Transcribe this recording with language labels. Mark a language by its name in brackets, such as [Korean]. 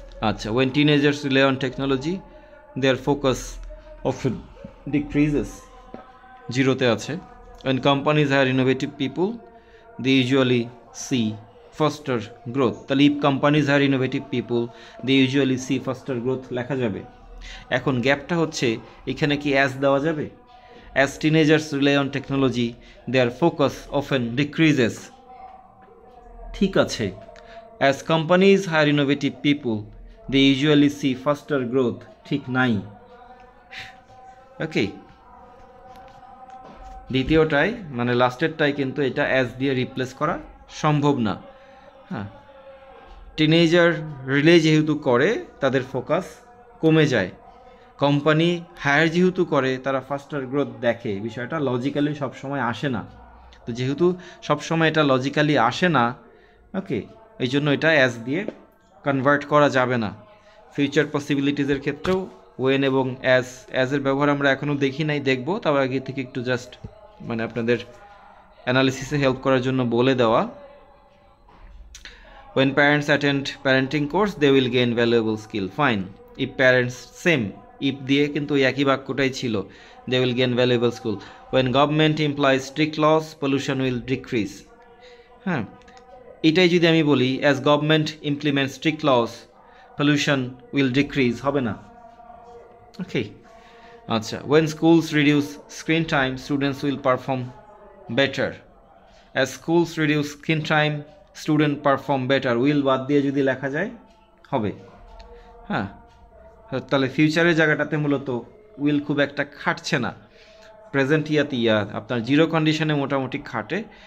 [English] আচ্ছা, when teenagers rely on technology their focus often decreases, [Bangla] জিরোতে আছে। [English] When companies hire innovative people they usually see faster growth. [Bangla] তাহলে [English] if companies hire innovative people they usually see faster growth [Bangla] লেখা যাবে। এখন গ্যাপটা হচ্ছে, এখানে কি অ্যাজ দেওয়া যাবে? [English] As teenagers rely on technology, their focus often decreases. [Bangla] ঠিক আছে, [English] as companies hire innovative people they usually see faster growth, [Bangla] ঠিক নাই। ওকে, দ্বিতীয়টাই মানে লাস্টেরটাই কিন্তু এটা অ্যাজ দিয়ে রিপ্লেস করা সম্ভব না। হ্যাঁ, টিনেজার রিলে যেহেতু করে তাদের ফোকাস কমে যায়, কোম্পানি হায়ার যেহেতু করে তারা ফাস্টার গ্রোথ দেখে, বিষয়টা লজিক্যালি সবসময় আসে না। তো যেহেতু সবসময় এটা লজিক্যালি আসে না, ওকে, এই জন্য এটা অ্যাজ দিয়ে কনভার্ট করা যাবে না। ফিউচার পসিবিলিটিসের ক্ষেত্রেও ওয়েন এবং অ্যাজের ব্যবহার আমরা এখনও দেখি নাই, দেখবো, তবে আগে থেকে একটু জাস্ট মানে আপনাদের অ্যানালিসিসে হেল্প করার জন্য বলে দেওয়া। [English] When parents attend parenting course, they will gain valuable skill. Fine. If parents, same. [Bangla] If দিয়ে কিন্তু ওই একই বাক্যটাই ছিল, [English] they will gain valuable skill. When government implies strict laws, pollution will decrease. [Bangla] হ্যাঁ, এটাই যদি আমি বলি [English] as government implements strict laws, pollution will decrease, [Bangla] হবে না। [English] Okay, আচ্ছা, when schools reduce screen time, students will perform better. As schools reduce screen time, student perform better, will [Bangla] বাদ দিয়ে যদি লেখা যায় হবে। হ্যাঁ, তাহলে ফিউচারের জায়গাটাতে মূলত উইল খুব একটা খাটছে না, প্রেজেন্ট ইয়াতে আপনার জিরো কন্ডিশনে মোটামুটি খাটে।